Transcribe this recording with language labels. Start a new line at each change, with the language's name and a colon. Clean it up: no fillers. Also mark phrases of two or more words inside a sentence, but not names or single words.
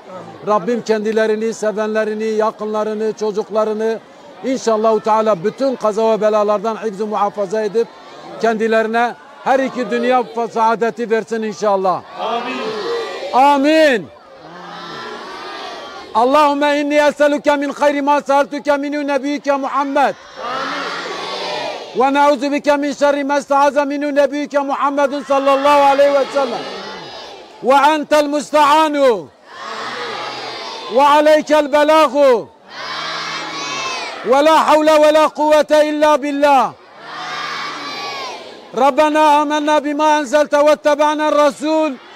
Turkish: Rabbim kendilerini, sevenlerini, yakınlarını, çocuklarını inşallah Teala bütün kaza ve belalardan hifz-i muhafaza edip kendilerine her iki dünya saadeti versin inşallah. Amin. Amin.
Arabic: اللهم إني أسألك من خير ما سألك منه نبيك محمد. ونعوذ بك من شر ما استعاذ منه نبيك محمد صلى الله عليه وسلم وأنت المستعان وعليك البلاغ ولا حول ولا قوة إلا بالله ربنا آمنا بما أنزلت واتبعنا الرسول